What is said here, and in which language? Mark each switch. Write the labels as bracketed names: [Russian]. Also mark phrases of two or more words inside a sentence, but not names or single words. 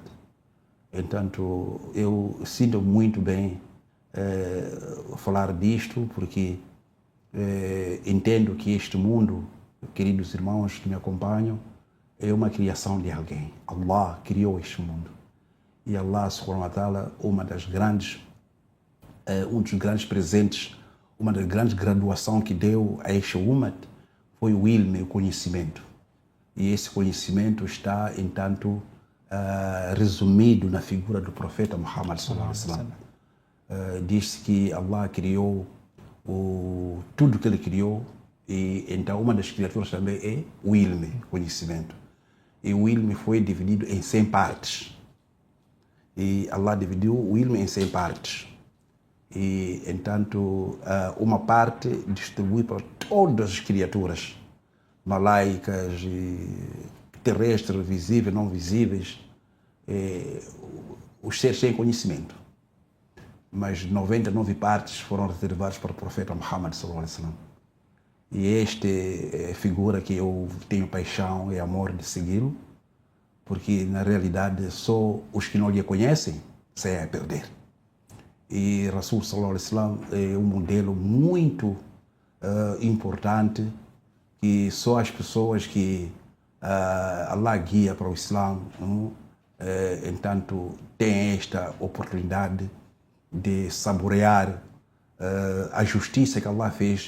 [Portuguese] Entanto, eu sinto muito bem falar disto, porque entendo que este mundo queridos irmãos que me acompanham, é uma criação de alguém. Allah criou este mundo. E [Arabic] الله سبحانه وتعالى, [Portuguese] um dos grandes presentes, uma das grandes graduações que deu a este umat foi o ilm, o conhecimento. E esse conhecimento está, entanto, resumido na figura do profeta Muhammad [Arabic] صلى الله عليه وسلم. [Portuguese] Diz-se que Allah criou tudo que ele criou, e então uma das criaturas também é o ilm, conhecimento. E o ilm foi dividido em 100 partes. E Allah dividiu o ilm em 100 partes. E, entanto, uma parte distribui para todas as criaturas, malaicas, terrestres, visíveis, não visíveis, os seres sem conhecimento. Mas 99 partes foram reservadas para o profeta Muhammad [Arabic] صلى الله عليه وسلم. [Portuguese] E esta é a figura que eu tenho paixão e amor de segui-lo, porque na realidade só os que não lhe conhecem saem a perder. E [Arabic] رسول صلى الله عليه وسلم [Portuguese] é um modelo muito importante, que só as pessoas que Allah guia para o Islã, entanto, têm esta oportunidade de saborear a justiça que Allah fez.